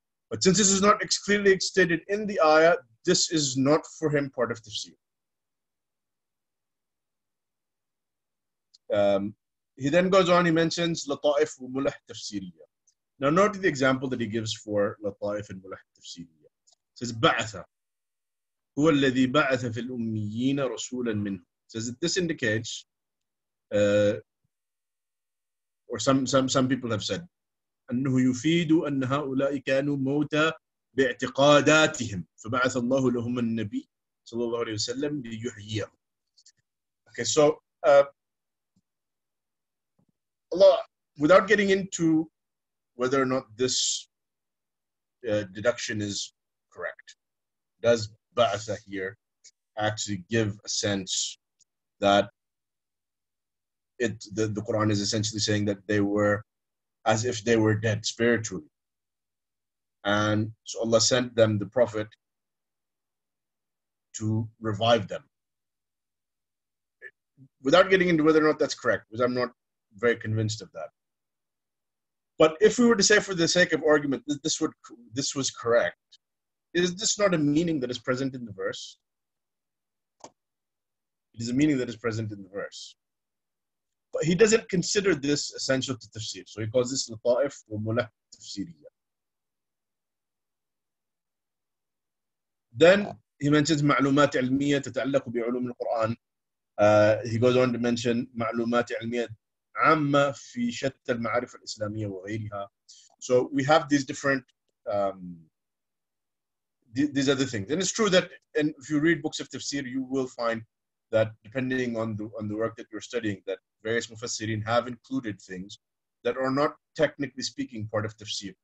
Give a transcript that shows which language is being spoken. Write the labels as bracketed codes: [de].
[en] But since this is not clearly stated in the ayah, this is not for him part of tafsir. He then goes on, he mentions [ar] لطائف وملح تفسيرية. [en] Now note the example that he gives for لطائف وملح تفسيرية. It says [ar] بعث هو الذي بعث في الأميين رسولا منه. [en] Says that this indicates, or some people have said, [ar] أنه يفيد أن هؤلاء كانوا موتى باعتقاداتهم فبعث الله لهم النبي صلى الله عليه وسلم ليحييهم. [en] Okay, so Allah, without getting into whether or not this deduction is correct, does ba'atha here actually give a sense that the Quran is essentially saying that they were as if they were dead spiritually, and so Allah sent them the Prophet to revive them? Without getting into whether or not that's correct, because I'm not very convinced of that. But if we were to say, for the sake of argument, that this was correct, is this not a meaning that is present in the verse? It is a meaning that is present in the verse. But he doesn't consider this essential to tafsir, so he calls this [ar] لطائف وملح تفسيرية. [en] Then he mentions [ar] معلومات علمية تتعلق بعلوم القرآن. [en] He goes on to mention [ar] معلومات علمية عامة في شتى المعارف الإسلامية وغيرها. [en] So we have these different these other things, and it's true that, and if you read books of tafsir, you will find that depending on the work that you're studying, that various mufassirin have included things that are not technically speaking part of tafsir.